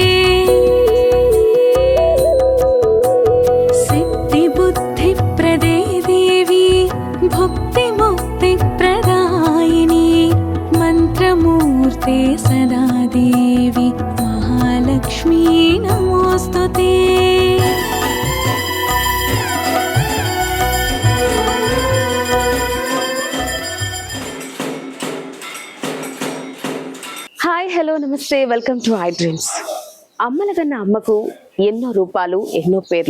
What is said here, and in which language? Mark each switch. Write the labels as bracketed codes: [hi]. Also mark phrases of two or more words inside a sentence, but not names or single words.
[sa] सिद्धिबुद्धिप्रदे देवी भुक्तिमुक्तिप्रदायिनी मन्त्रमूर्ते सदा देवी महालक्ष्मी नमोऽस्तुते। [en] Hi hello నమస్తే welcome to iDreams. [te] అమ్మల కన్నా అమ్మకు ఎన్నో రూపాలు ఎన్నో పేర్లు.